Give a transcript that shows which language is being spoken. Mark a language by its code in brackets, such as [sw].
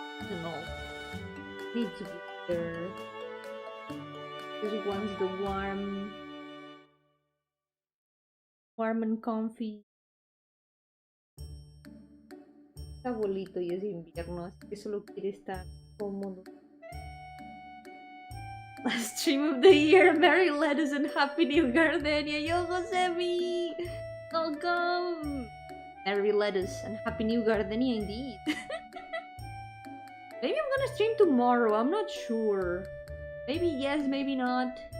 [en] No, needs to be there. This one's the warm and comfy. [es] Está abuelito y es invierno, así que solo quiere estar cómodo. [en] Last stream of the year, Merry Lettuce and Happy New Gardenia. Yo-hooo Semi! Welcome! Merry Lettuce and Happy New Gardenia indeed. Maybe I'm gonna stream tomorrow, I'm not sure. Maybe yes, maybe not.